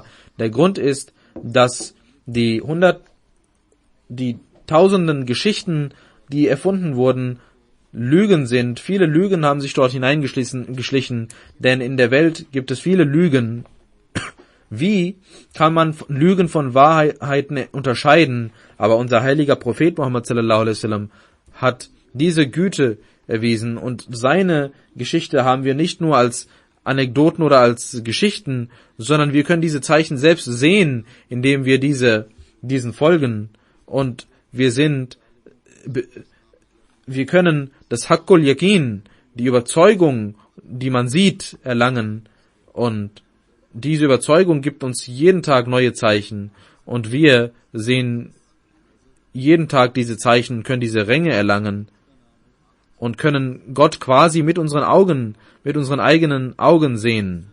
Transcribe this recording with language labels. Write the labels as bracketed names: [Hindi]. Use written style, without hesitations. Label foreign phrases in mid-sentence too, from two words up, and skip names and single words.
[German] Der Grund ist, dass die tausenden Geschichten, die erfunden wurden, Lügen sind. Viele Lügen haben sich dort hineingeschlichen, denn in der Welt gibt es viele Lügen. Wie kann man Lügen von Wahrheiten unterscheiden? Aber unser heiliger Prophet Muhammad [Arabic] صلى الله عليه وسلم [German] hat diese Güte erwiesen, und seine Geschichte haben wir nicht nur als Anekdoten oder als Geschichten, sondern wir können diese Zeichen selbst sehen, indem wir diesen folgen, und wir können das [Arabic] حق اليقين, [German] die Überzeugung, die man sieht, erlangen, und diese Überzeugung gibt uns jeden Tag neue Zeichen, und wir sehen jeden Tag diese Zeichen, können diese Ränge erlangen und können Gott quasi mit unseren eigenen Augen sehen.